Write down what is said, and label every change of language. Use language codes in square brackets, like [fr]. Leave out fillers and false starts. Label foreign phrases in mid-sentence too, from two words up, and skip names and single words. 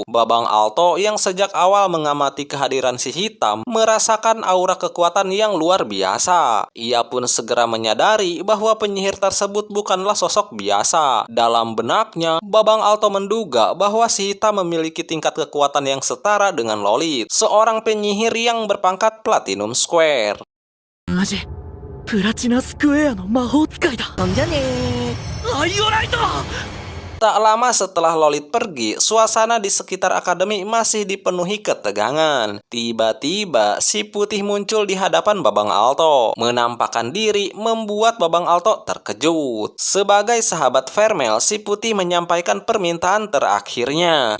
[id] Babang Alto yang sejak awal mengamati kehadiran si hitam merasakan aura kekuatan yang luar biasa. Ia pun segera menyadari bahwa penyihir tersebut bukanlah sosok biasa. Dalam benaknya, Babang Alto menduga bahwa si Hita memiliki tingkat kekuatan yang setara dengan Lolit, seorang penyihir yang berpangkat Platinum Square. [ja] 同じプラチナスクエアの魔法使いだ。なんじゃねー。アイオライト。 [id] Tak lama setelah Lolit pergi, suasana di sekitar akademi masih dipenuhi ketegangan. Tiba-tiba, si Putih muncul di hadapan Babang Alto, menampakkan diri membuat Babang Alto terkejut. Sebagai sahabat Vermel, si Putih menyampaikan permintaan terakhirnya.